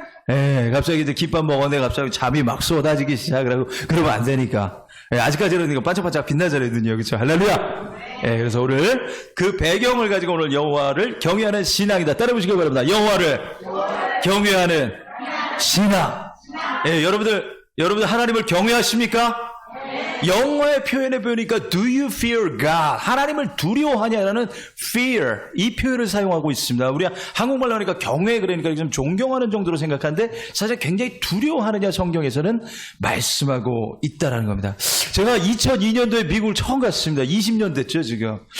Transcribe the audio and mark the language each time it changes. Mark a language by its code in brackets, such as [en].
[ko] 예, 갑자기 이제 김밥 먹었는데 갑자기 잠이 막 쏟아지기 시작을 하고 그러면 안 되니까. 예, 아직까지는 이거 반짝반짝 빛나잖아요, 눈이. 그렇죠? 할렐루야! 예, 그래서 오늘 그 배경을 가지고 오늘 여호와를 경외하는 신앙이다. 따라해보시기 바랍니다. 여호와를 경외하는 신앙. 예, 여러분들 하나님을 경외하십니까? 영어의 표현에 보니까 [en] do you fear God? [ko] 하나님을 두려워하냐라는 fear, 이 표현을 사용하고 있습니다. 우리가 한국말로 하니까 경외, 그러니까 좀 존경하는 정도로 생각하는데 사실 굉장히 두려워하느냐 성경에서는 말씀하고 있다라는 겁니다. 제가 2002년도에 미국을 처음 갔습니다. 20년 됐죠 지금.